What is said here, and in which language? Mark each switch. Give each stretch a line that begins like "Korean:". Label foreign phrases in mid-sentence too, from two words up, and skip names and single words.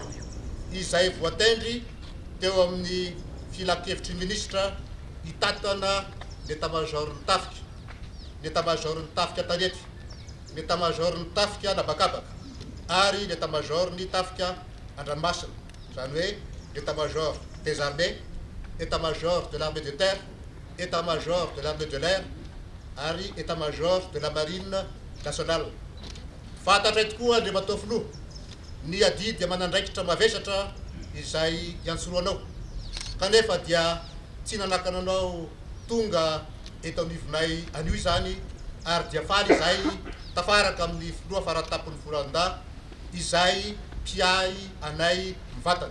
Malagasy: izay voatendry teo amin'ny filakevitry ministra hitatana l'état-major-ny tafika, l'état-major-ny tafika tanety, l'état-major-ny tafika nabakabaka ary l'état-major-ny tafika andranomasina, zany hoe
French: l'état-major des armées, état-major de l'armée de terre, état-major de l'armée de l'air ary état-major de la marine nationale.
Malagasy: Fantatra tokoa Andriamatoa Filoha ny adidy aman'andraikitra mavesatra izay iantsoroanao, kanefa dia tsy nanakana anao tonga eto anivonay anio izany ary dia faly izay tafaraka amin'ny filoha faratapon'ny Foloalda izay mpiay anay mivantana.